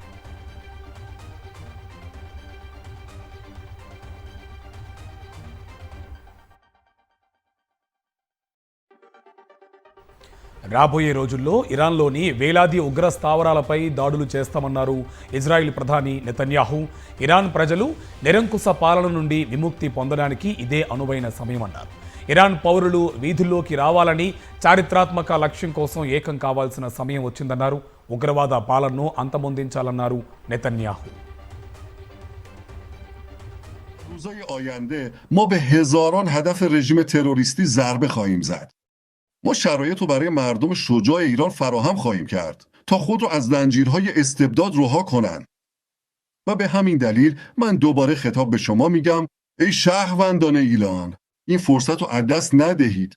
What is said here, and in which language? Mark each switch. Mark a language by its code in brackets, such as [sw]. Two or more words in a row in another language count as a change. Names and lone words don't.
[te] రాబోయే రోజుల్లో ఇరాన్లోని వేలాది ఉగ్ర స్థావరాలపై దాడులు చేస్తామన్నారు ఇజ్రాయిల్ ప్రధాని నెతన్యాహు. ఇరాన్ ప్రజలు నిరంకుశ పాలన నుండి విముక్తి పొందడానికి ఇదే అనువైన సమయమన్నారు. ఇరాన్ పౌరులు వీధుల్లోకి రావాలని, చారిత్రాత్మక లక్ష్యం కోసం ఏకం కావాల్సిన సమయం వచ్చిందన్నారు. ఉగ్రవాద పాలనను అంతమొందించాలన్నారు నెతన్యాహు. [fa] روزهای آینده ما به هزاران هدف رژیم تروریستی ضربه خواهیم زد. ما شرایط رو برای مردم شجاع ایران فراهم خواهیم کرد تا خود رو از زنجیرهای استبداد رها کنند. و به همین دلیل من دوباره خطاب به شما میگم ای شهروندان ایران، این فرصت رو از دست ندهید.